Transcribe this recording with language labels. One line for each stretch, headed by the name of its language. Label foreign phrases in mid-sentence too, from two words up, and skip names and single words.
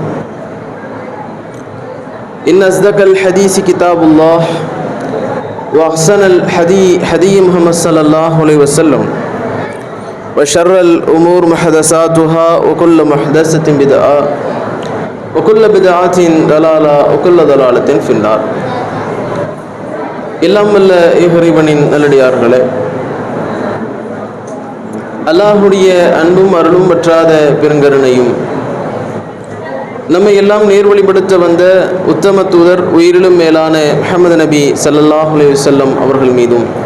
Arabic: إن أصدق الحديث كتاب الله وأحسن الحديث محمد صلى الله عليه وسلم وشر الأمور محدثاتها وكل محدثة بدعة وكل بدعة ضلالة وكل ضلالة في النار.
Tamil: இல்லாமல்ல இறைவனின் நல்லடியார்களே, அல்லாஹுடைய அன்பும் அருளும் பற்றாத பெருங்கருணையும் நம்மை எல்லாம் நேர்வழிப்படுத்த வந்த உத்தம தூதர் உயிரிலும் மேலான முஹம்மது நபி
Arabic: صلى الله عليه وسلم
Tamil: அவர்கள் மீதும்